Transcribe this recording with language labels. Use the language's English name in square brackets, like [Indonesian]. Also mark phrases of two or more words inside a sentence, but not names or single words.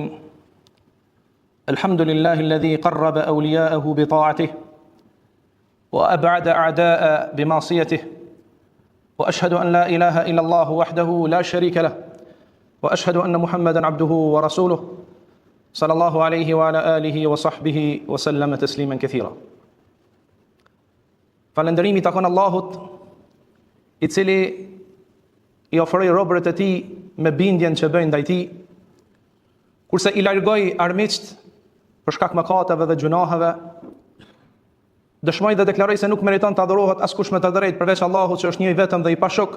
[Arabic] الحمد لله الذي قرب أولياءه بطاعته وأبعد أعداء بمعصيته، وأشهد أن لا إله إلا الله وحده لا شريك له، وأشهد أن محمدا عبده ورسوله صلى الله عليه وعلى آله وصحبه وسلم تسليما كثيرا. [Albanian] Falëndërimi takon Allahut, I cili I ofroi robërit e tij me bindjen që bëjnë ndaj tij, kurse I largoi armiqt për shkak mëkateve dhe gjunaheve. Dëshmoj dhe deklaroj se nuk meriton të adhurohet askush me të drejtë përveç Allahut që është një I vetëm dhe I pashok.